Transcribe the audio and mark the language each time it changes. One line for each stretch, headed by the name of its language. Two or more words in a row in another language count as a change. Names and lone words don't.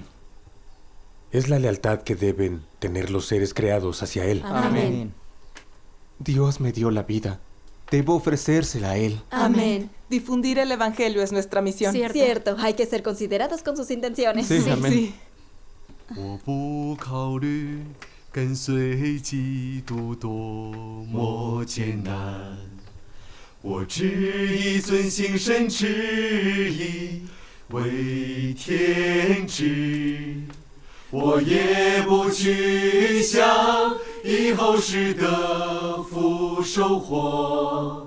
Spanish: Es la lealtad que deben tener los seres creados hacia Él. Amén. Dios me dio la vida. Debo ofrecérsela a Él. Amén. Difundir el Evangelio es nuestra misión. Cierto. Hay que ser considerados con sus intenciones. Sí, amén. Sí.
Chinese: 我不考虑跟随基督多么艰难，我只以遵行神旨意为天职，我也不去想以后世的福收获。